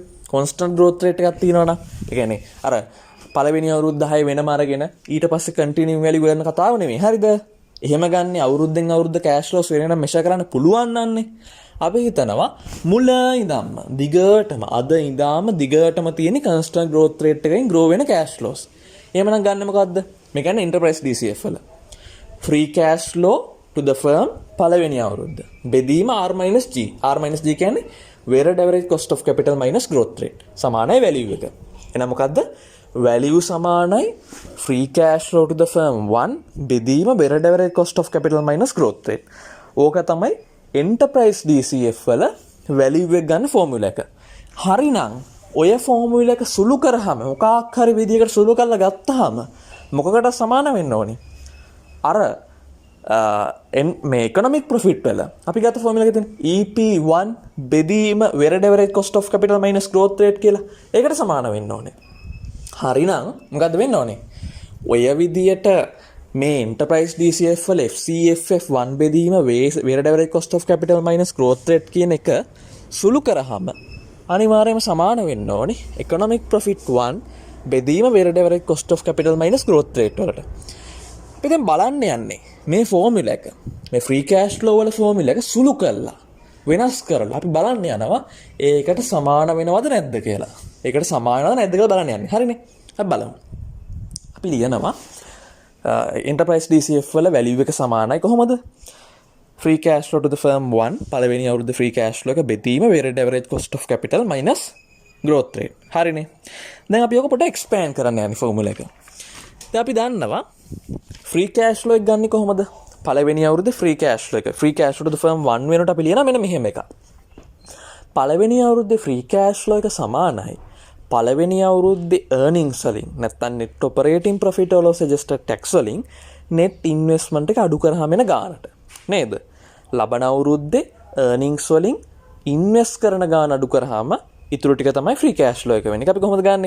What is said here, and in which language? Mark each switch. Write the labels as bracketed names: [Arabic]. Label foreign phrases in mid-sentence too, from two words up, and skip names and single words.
[English] constant growth rate [Sinhala] එකක් තියෙනවනම් ඒ කියන්නේ අර පළවෙනි අවුරුද්ද 10 වෙනම අරගෙන ඊට පස්සේ [English] continuing value [Sinhala] ගන්න කතාව නෙමෙයි. හරිද? එහෙම ගන්නේ අවුරුද්දෙන් අවුරුද්ද [English] cash flows [Sinhala] වෙන නම් measure කරන්න පුළුවන් නන්නේ. අපි හිතනවා මුල ඉඳන්ම දිගටම අද ඉඳාම දිගටම තියෙන [English] constant growth rate [Sinhala] එකකින් grow වෙන [English] cash flows. [Sinhala] එහෙමනම් ගන්න මොකද්ද? මේ කියන්නේ [English] enterprise DCF [Sinhala] වල [English] free cash flow to the firm [Sinhala] පළවෙනි අවුරුද්ද බෙදීම R - G. R - G කියන්නේ [English] weighted average cost of capital minus growth rate [Sinhala] සමානයි value එක. එහෙනම් මොකද්ද? value සමානයි [English] free cash flow to the firm [Sinhala] 1 බෙදීම [English] weighted average cost of capital minus growth rate. [Sinhala] ඕක තමයි [English] enterprise DCF [Sinhala] වල value එක ගන්න ෆෝමියුලා එක. හරිනම් ඔය ෆෝමියුලා එක සුළු කරාම මොකක් හරි විදියකට සුළු කරලා ගත්තාම මොකකට සමාන වෙන්න ඕනේ? අර මේ [English] economic profit [Sinhala] වල අපි ගත්ත ෆෝමියුලා එක තියෙන EP1 බෙදීම [English] weighted average cost of capital minus growth rate [Sinhala] කියලා. ඒකට සමාන වෙන්න ඕනේ. හරිනම් මොකද්ද වෙන්න ඕනේ? ඔය විදියට මේ [English] enterprise DCF [Sinhala] වල FCFF1 බෙදීම [English] weighted average cost of capital minus growth rate [Sinhala] කියන එක සුළු කරාම අනිවාර්යයෙන්ම සමාන වෙන්න ඕනේ [English] economic profit [Sinhala] 1 බෙදීම [English] weighted average cost of capital minus growth rate [Sinhala] වලට. අපි දැන් බලන්න යන්නේ මේ ෆෝමියුලා එක මේ [English] free cash flow [Sinhala] වල ෆෝමියුලා එක සුළු කරලා වෙනස් කරලා අපි බලන්න යනවා ඒකට සමාන වෙනවද නැද්ද කියලා. ඒකට සමානවද නැද්ද කියලා බලන්න යන්නේ. හරිනේ. අපි බලමු. අපි ලියනවා [English] enterprise DCF [Sinhala] වල value එක සමානයි කොහොමද? [English] free cash flow to the firm [Sinhala] 1 පළවෙනි අවුරුද්ද [English] free cash flow [Sinhala] එක බෙදීම [English] weighted average cost of capital minus growth rate. [Sinhala] හරිනේ. දැන් අපි ඔක පොඩ්ඩක් expand කරන්න යන්නේ ෆෝමියුලා එක. දැන් අපි දන්නවා [English] free cash flow [Sinhala] එක ගන්නේ කොහොමද? පළවෙනි අවුරුද්දේ [English] free cash flow [Sinhala] එක. [English] free cash flow to the firm [Sinhala] 1 වෙනකොට අපි ලියනවා මෙන්න මෙහෙම එකක්. පළවෙනි අවුරුද්දේ [English] free cash flow [Sinhala] එක සමානයි පළවෙනි අවුරුද්දේ earnings වලින් නැත්නම් [English] net operating profit [Sinhala] වල [English] suggested tax [Sinhala] වලින් [English] net investment [Sinhala] එක අඩු කරාම එන ගානට නේද? ලබන අවුරුද්දේ earnings වලින් invest කරන ගාන අඩු කරාම ඉතුරු ටික තමයි [English] free cash flow [Sinhala] එක වෙන්නේ. අපි කොහොමද ගන්නෙ?